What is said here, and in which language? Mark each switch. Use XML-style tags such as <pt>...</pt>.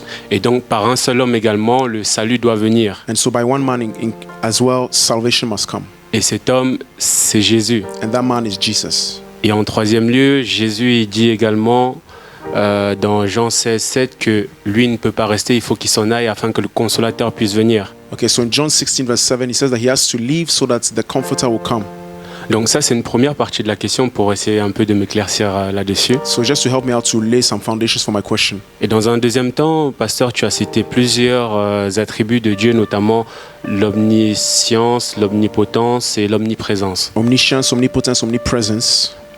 <fr>Et donc, par un seul homme également, le salut doit venir.</fr> <en>And so by one man as well, salvation must come.</en> <fr>Et cet homme, c'est Jésus.</fr> <en>And that man is Jesus.</en> <fr>Et en troisième lieu, Jésus il dit également dans Jean 16, 7 que lui ne peut pas rester, il faut qu'il s'en aille afin que le consolateur puisse venir.</fr> <en>Okay, so in John 16, verse 7, he says that he has to leave so that the comforter will come.</en> <fr>Donc ça, c'est une première partie de la question pour essayer un peu de m'éclaircir là-dessus.</fr> <en>So just to help me out to lay some foundations for my question.</en> <fr>Et dans un deuxième temps, pasteur, tu as cité plusieurs attributs de Dieu, notamment l'omniscience, l'omnipotence et l'omniprésence.</fr> <en>Omniscience, omnipotence, omnipresence.</en>